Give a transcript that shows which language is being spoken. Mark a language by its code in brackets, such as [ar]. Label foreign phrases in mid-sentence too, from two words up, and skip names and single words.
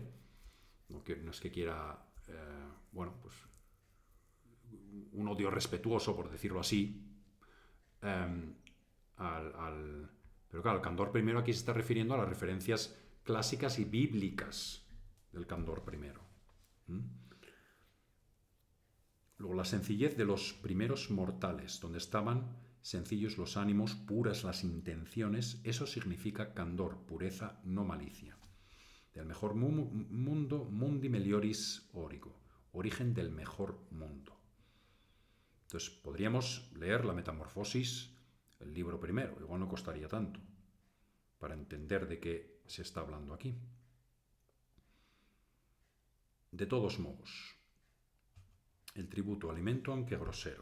[es] No es que quiera, pues un odio respetuoso, por decirlo así, pero claro, el candor primero aquí se está refiriendo a las referencias clásicas y bíblicas del candor primero. Luego, la sencillez de los primeros mortales, donde estaban sencillos los ánimos, puras las intenciones, eso significa candor, pureza, no malicia. Del mejor mundo, [la] mundi melioris origo, [es] origen del mejor mundo. Entonces, podríamos leer la Metamorfosis, el libro primero, igual no costaría tanto, para entender de qué se está hablando aquí. De todos modos, el tributo alimento, aunque grosero.